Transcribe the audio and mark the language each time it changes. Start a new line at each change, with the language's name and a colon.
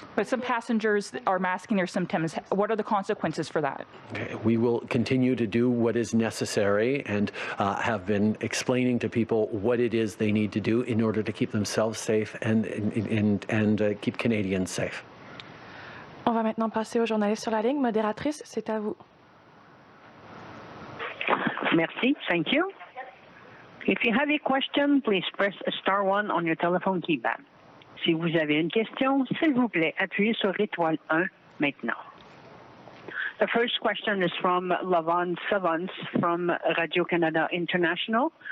English: But some passengers are masking their symptoms. What are the consequences for that? Okay. We will continue to do what is necessary and have been explaining to people what it is they need to do in order to keep themselves safe and keep Canadians safe.
French: On va maintenant passer aux journalistes sur la ligne. Modératrice, c'est à vous. Merci.
English: Thank you. If you have a question, please press star 1 on your telephone keypad.
French: Si vous avez une question, s'il vous plaît, appuyez sur étoile 1 maintenant.
English: The first question is from Lavon Savance from Radio-Canada International.